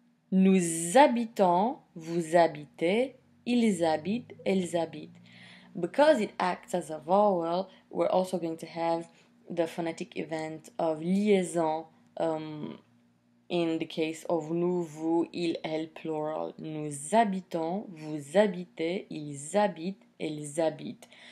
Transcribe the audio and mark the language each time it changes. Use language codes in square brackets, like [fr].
[fr] Nous habitons, vous habitez, ils habitent, elles habitent. [en] Because it acts as a vowel, we're also going to have the phonetic event of liaison in the case of nous, vous, il, elle, plural. [fr] Nous habitons, vous habitez, ils habitent, elles habitent.